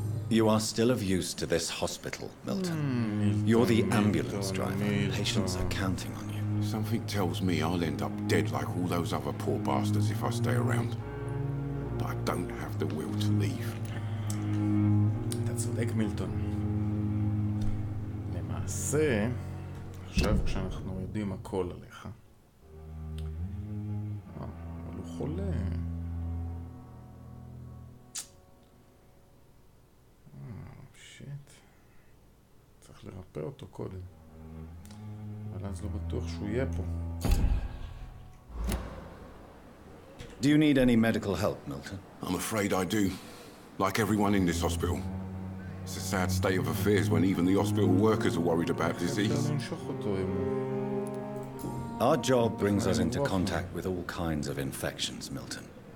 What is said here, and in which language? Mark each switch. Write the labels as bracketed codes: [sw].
[en] You are still of use to this hospital, Milton. You're the ambulance driver. Patients are counting on you. Something tells me I'll end up dead like all those other poor bastards if I stay around. But I don't have the will to leave. [he] אתה צודק, מילטון. למעשה, עכשיו כשאנחנו יודעים הכל עליך, אבל הוא חולה. שיט. צריך לרפא אותו קודם. אבל אז לא בטוח שהוא יהיה פה. [en] Do you need any medical help, Milton? I'm afraid I do. Like everyone in this hospital. It's a sad state of affairs when even the hospital workers are worried about disease. [he] נמשוך אותו אם... [en] Our job brings us into contact with all kinds of infections, Milton.